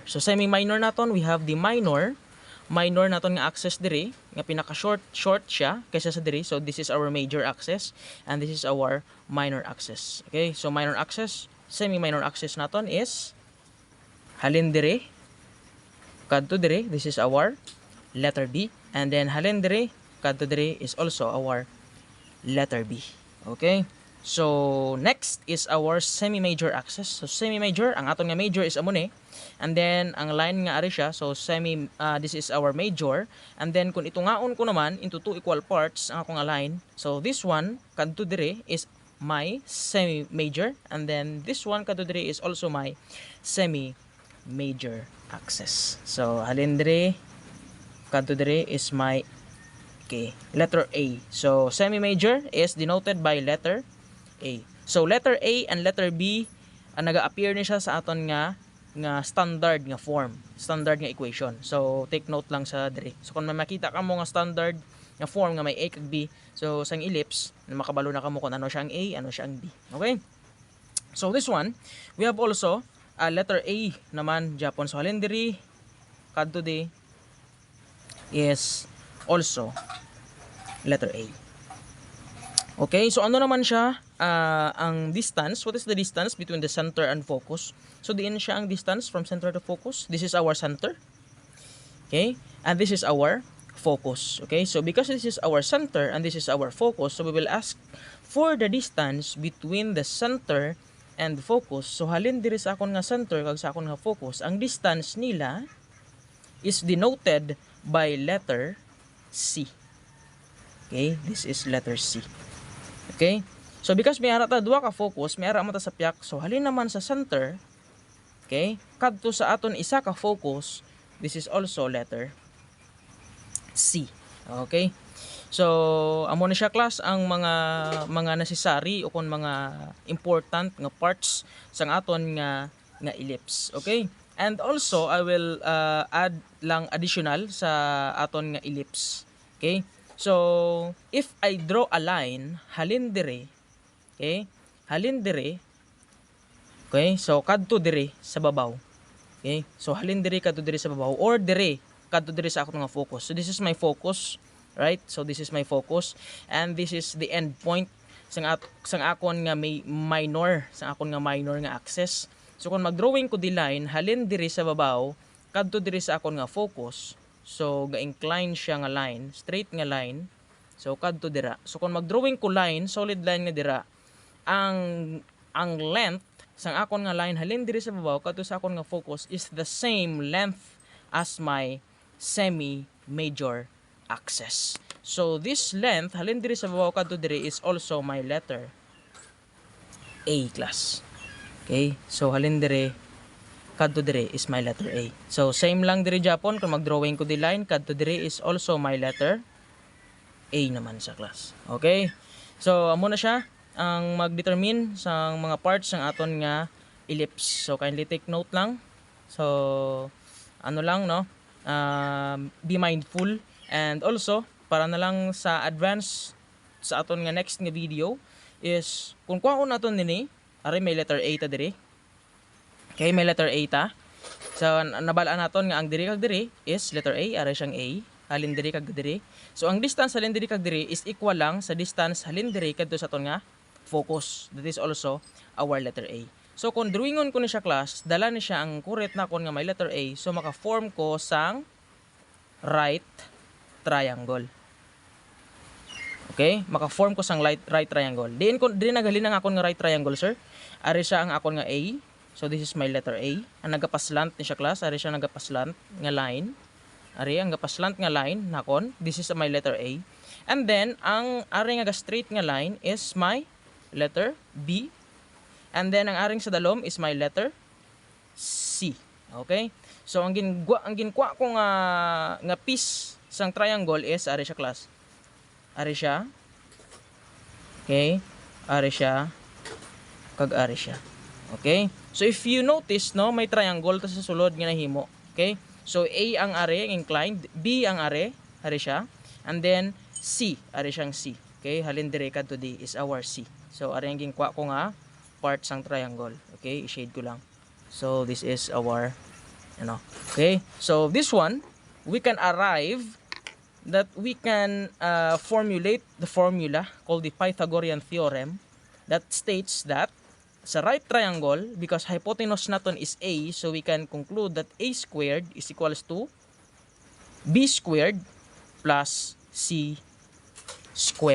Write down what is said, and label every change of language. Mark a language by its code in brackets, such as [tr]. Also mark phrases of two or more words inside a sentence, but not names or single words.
[hil] So semi-minor naton, [en] we have the minor [hil] naton nga axis diri nga pinaka short siya kaysa sa diri. [en] So this is our major axis and this is our minor axis. Okay, so minor axis, semi-minor axis naton is [hil] halin diri kadto diri, [en] this is our letter B, and then [hil] halin diri kadto diri [en] is also our letter B. Okay, so next is our semi-major axis. So semi-major, [hil] ang aton nga major is amo ni, [en] and then [hil] ang line nga ari siya, [en] so this is our major, and then [hil] kung itungaon ko naman [en] into two equal parts [hil] ang akong [en] line, so this one [hil] kadto diri [en] is my semi-major, and then this one [hil] kadto diri [en] is also my semi-major axis. So [hil] halin diri kadto diri [en] is my letter A. So semi-major is denoted by letter A. [hil] So letter A and letter B naga-appear ni siya sa aton nga standard nga form, standard nga equation. So [en] take note [hil] lang sa diri. So kung may makita ka mo nga standard nga form nga may A kag B, so sang ellipse makabalo na kamo kung ano siya ang A, ano siya ang B. [en] Okay? So this one, we have also letter A [hil] naman Japon. [en] So [hil] halin diri kadto di [en] is also letter A. [hil] Okay, so ano naman siya ang distance? [en] What is the distance between the center and focus? So [hil] diin siya ang [en] distance from center to focus. This is our center. Okay, and this is our focus. Okay, so because this is our center and this is our focus, so we will ask for the distance between the center and the focus. [hil] So halin diri sa akon nga center kag sa akon nga focus, ang distance nila [en] is denoted by letter C. Okay, this is letter C. [hil] Okay, so because may ara ta duha ka focus, may ara mo ta sa piyak, so halin naman sa center, okay, kadto sa aton isa ka focus, [en] this is also letter C. [hil] Okay, so amo na siya class ang mga necessary o kung mga important nga parts sang aton nga ellipse. [en] Okay, and also I will add lang additional [hil] sa aton nga [en] ellipse. Okay, so if I draw a line [hil] halin dire, [en] okay, [hil] halin dire, [en] okay, so [hil] kadto dire sa babaw. Okay, so halin dire kadto dire sa babaw, or dire kadto dire sa akong nga focus. [en] So this is my focus, right? So this is my focus, and this is the end point [hil] sang akon nga may minor, sang akon nga minor nga axis. So kung mag-drawing ko di line halin dire sa babaw kadto dire sa akon nga focus, so ga-incline siya nga line, straight nga line, so kadto dira. So kung mag-drawing ko line, solid line nga dira, ang length sang akon nga line halin diri sa babaw kadto sa akon nga focus [en] is the same length as my semi-major axis. So this length [hil] halin diri sa babaw kadto diri [en] is also my letter A class. Okay? So [hil] halin diri kadto diri [en] is my letter A. [hil] So same lang diri Japon kung mag-drawing ko di line kadto diri [en] is also my letter A [hil] naman sa class. Okay? So amo na siya ang mag-determine sa mga parts ng aton nga ellipse. [en] So kindly take note lang. [hil] So ano lang no, [en] be mindful, and also [hil] para na lang sa advance sa aton nga next nga video is kung kuhaon naton nini ari may letter A ta diri. Okay, may letter A ta. So nabalaan naton nga ang diri kag diri is letter A, ari siyang A, halin diri kag diri. So ang distance halin diri kag diri is equal lang sa distance halin diri kadto sa aton nga focus. [en] That is also our letter A. [hil] So kung drawingon ko ni siya class, dala ni siya ang correct na kon nga may letter A, so maka-form ko sang [en] right triangle. [hil] Okay? Maka-form ko sang [en] right triangle. [hil] Diin naghalin ang akon nga [en] right triangle, [hil] sir. Ari siya ang akon nga A. [en] So this is my letter A. [hil] Ang nagapaslant ni siya class, ari siya nagapaslant nga line. Ari ang gapaslant nga line nakon. [en] This is my letter A. And then [hil] ang ari nga [en] straight nga line is my letter B. And then [hil] ang aring sa dalom [en] is my letter C. Okay? [hil] So ang ginkuha ko nga piece sang triangle is ari siya class. Ari siya. Okay? Ari siya. Kag ari siya. [en] Okay? So if you notice [hil] no, may triangle ta sa sulod nga nahimo. Okay? So A ang ari inclined, B ang ari siya, and then C, ari siyang C. [en] Okay? [hil] Halin dire kadto di [en] is our C. [hil] So ari ang ginkuha ko nga part sang triangle. Okay? I-shade ko lang. [en] So this is our okay? So this one we can arrive that we can formulate the formula called the Pythagorean theorem that states that sa right triangle, because hypotenuse naton is A, so we can conclude that A squared is equals to B squared plus C squared.